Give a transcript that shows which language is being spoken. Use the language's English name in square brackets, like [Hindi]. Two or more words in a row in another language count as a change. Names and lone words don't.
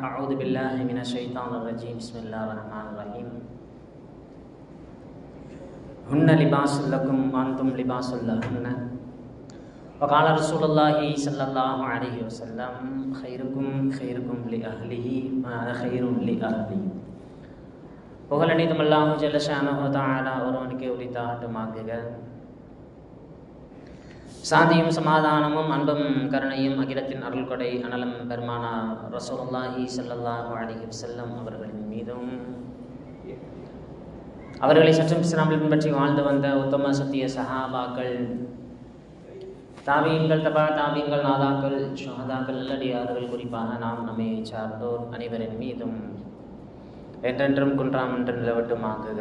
[Arabic] أعوذ بالله من الشيطان الرجيم بسم الله الرحمن الرحيم. هن لباس لكم وأنتم لباس لهن. وقال رسول الله صلى الله عليه وسلم خيركم لأهله وأنا خير لأهلي. [Tamil] புகழ் அனைத்தும் அல்லாஹ் [Arabic] جل شأنه وتعالى [Tamil] ஒருவனுக்கே உரித்தாகட்டுமாக. சாந்தியும் சமாதானமும் அன்பும் கருணையும் அகிலத்தின் அருள் கொடை அனலம் பெருமானா [Arabic] رسول الله صلى الله عليه وسلم [Tamil] அவர்களின் மீதும் அவர்களை சற்றும் இஸ்லாமில் பின்பற்றி வாழ்ந்து வந்த உத்தம சத்திய சஹாபாக்கள், தாபியீன்கள், தபா தாபியீன்கள், நாதாக்கள், ஷுஹதாக்கள், நல்லடியார்கள், குறிப்பாக நாம் நம்மை சார்ந்தோர் அனைவரின் மீதும் என்றென்றும் குன்றாம் என்று நிலவட்டுமாக்குக.